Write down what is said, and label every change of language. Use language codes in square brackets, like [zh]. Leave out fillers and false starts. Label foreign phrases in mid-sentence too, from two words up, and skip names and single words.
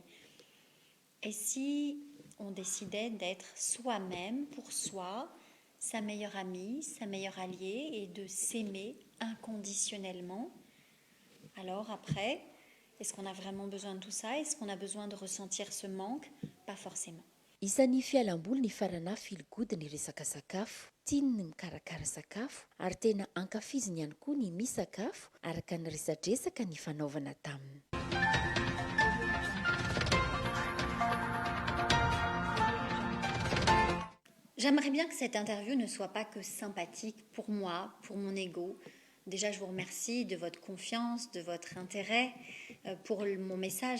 [fr] Et si on décidait d'être soi-même pour soi, sa meilleure amie, sa meilleure alliée, et de s'aimer inconditionnellement, alors après, est-ce qu'on a vraiment besoin de tout ça? Est-ce qu'on a besoin de ressentir ce manque? Pas forcément. [mg] Isan'ny fialamboly ny farana filgody ny resaka sakafo, tiany ny mikarakara sakafo ary tena ankafiziny ihany koa ny misakafo araka ny resadresaka ny fanaovana taminy. [fr] J'aimerais bien que cette interview ne soit pas que sympathique pour moi, pour mon ego. Déjà, je vous remercie de votre confiance, de votre intérêt pour mon message.